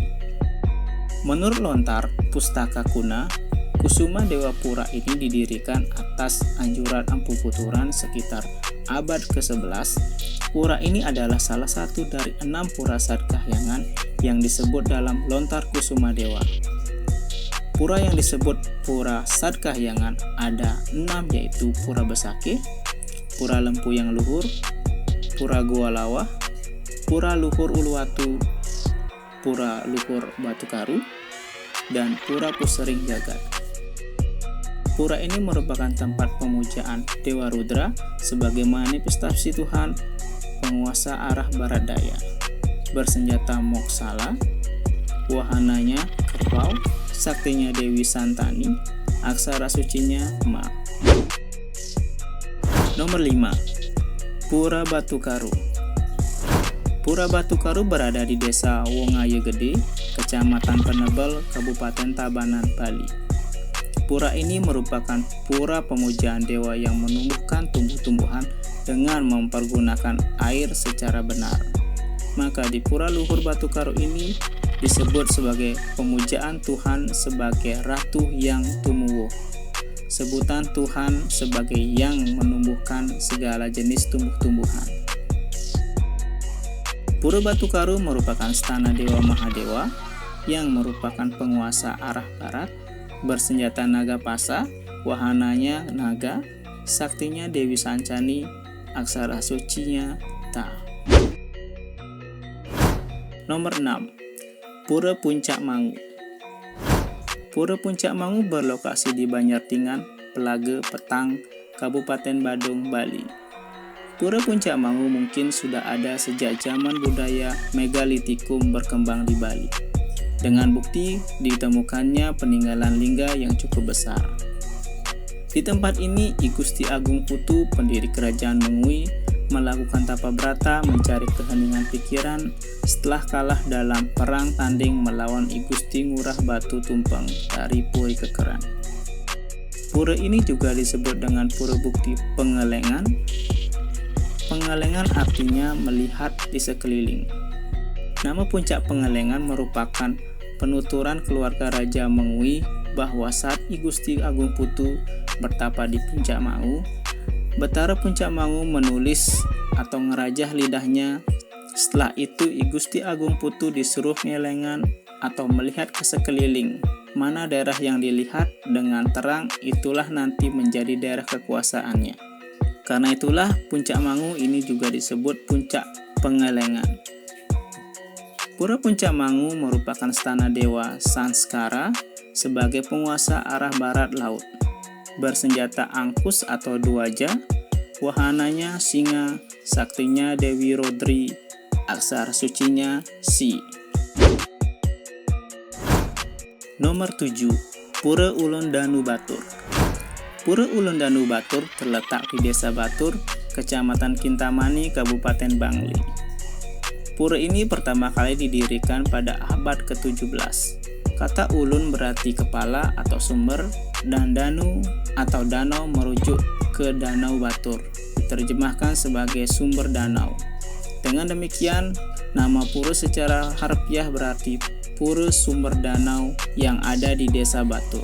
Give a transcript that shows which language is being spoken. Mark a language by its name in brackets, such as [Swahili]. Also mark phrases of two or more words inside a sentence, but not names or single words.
[Indonesian] Menurut lontar Pustaka Kuna, Kusuma Dewa Pura ini didirikan atas anjuran Empu Puturan sekitar abad ke-11. Pura ini adalah salah satu dari 6 pura Sadkahyangan yang disebut dalam lontar Kusuma Dewa. Pura yang disebut Pura Sadkahyangan ada 6, yaitu Pura Besake, Pura Lempu yang Luhur, Pura Goa Lawah, Pura Luhur Uluwatu, Pura Luhur Batu Karu, dan Pura Pusering Jagat. Pura ini merupakan tempat pemujaan Dewa Rudra sebagai manifestasi Tuhan penguasa arah barat daya, bersenjata moksala, wahananya kerbau, saktinya Dewi Santani, aksara sucinya Ma. Nomor 5. Pura Batu Karu. Pura Batu Karu berada di Desa Wongaye Gede, Kecamatan Penebel, Kabupaten Tabanan, Bali. Pura ini merupakan pura pemujaan dewa yang menumbuhkan tumbuh-tumbuhan dengan mempergunakan air secara benar. Maka di Pura Luhur Batu Karu ini disebut sebagai pemujaan Tuhan sebagai Ratu Yang Tumuwuh. Sebutan Tuhan sebagai yang menumbuhkan segala jenis tumbuh-tumbuhan. Pura Batu Karu merupakan stana Dewa Mahadewa yang merupakan penguasa arah barat, bersenjata naga pasa, wahananya naga, saktinya Dewi Sancani, aksara sucinya Ta. Nomor 6. Pura Puncak Mangu. Pura Puncak Mangu berlokasi di Banjartingan, Pelage, Petang, Kabupaten Badung, Bali. Pura Puncak Mangu mungkin sudah ada sejak zaman budaya megalitikum berkembang di Bali, dengan bukti ditemukannya peninggalan lingga yang cukup besar. Di tempat ini, I Gusti Agung Putu, pendiri kerajaan Mengui, melakukan tapa brata mencari keheningan pikiran setelah kalah dalam perang tanding melawan I Gusti Ngurah Batu Tumpeng dari Puri Kekeran. Pura ini juga disebut dengan Pura Bukti Pengelengan. Pengelengan artinya melihat di sekeliling. Nama Puncak Pengelengan merupakan penuturan keluarga Raja Mengui bahwa saat I Gusti Agung Putu bertapa di Puncak Mangu, Betara Puncak Mangu menulis atau ngerajah lidahnya. Setelah itu I Gusti Agung Putu disuruh ngelengan atau melihat ke sekeliling. Mana daerah yang dilihat dengan terang, itulah nanti menjadi daerah kekuasaannya. Karena itulah Puncak Mangu ini juga disebut Puncak Pengelengan. Pura Puncak Mangu merupakan stana Dewa Sanskara sebagai penguasa arah barat laut. Bersenjata angkus atau duaja, wahananya singa, saktinya Dewi Rodri, aksara sucinya Si. Nomor 7. Pura Ulun Danu Batur. Pura Ulun Danu Batur terletak di Desa Batur, Kecamatan Kintamani, Kabupaten Bangli. Pura ini pertama kali didirikan pada abad ke-17. Kata ulun berarti kepala atau sumber, dan danu atau danau merujuk ke Danau Batur, diterjemahkan sebagai sumber danau. Dengan demikian, nama pura secara harfiah berarti pura sumber danau yang ada di Desa Batur.